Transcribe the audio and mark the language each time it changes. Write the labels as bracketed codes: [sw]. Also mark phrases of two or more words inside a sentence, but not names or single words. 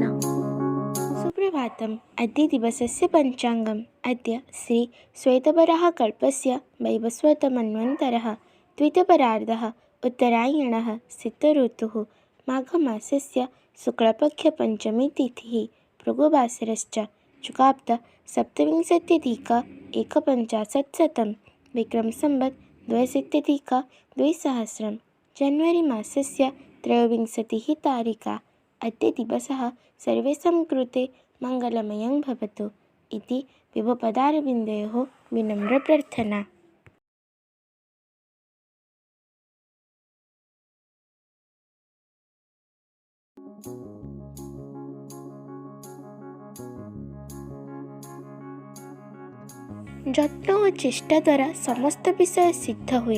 [sa] सुप्रभातम अद्य दिवसस्य पंचांगम अद्य श्री श्वेतवराह कल्पस्य वैवस्वत मन्वन्तरः द्वितीयपरार्धः उत्तरायणः शीतऋतुः माघमासस्य शुक्लपक्षपञ्चमी तिथिः भृगुवासरश्च शुकाब्द सप्तविंशत्यधिक एकपञ्चाशत्शतं विक्रमसंवत् द्व्यशीत्यधिक द्विसहस्रं जनवरी मासस्य त्रयोविंशतिः तारिका। अद्य दिवसः सर्वेषां कृते मङ्गलमयं भवतु इति विभुपदारविन्दयोः विनम्रप्रार्थना। [or] ଯତ୍ନ ଓ ଚେଷ୍ଟା ଦ୍ୱାରା ସମସ୍ତ ବିଷୟ ସିଦ୍ଧ ହୁଏ।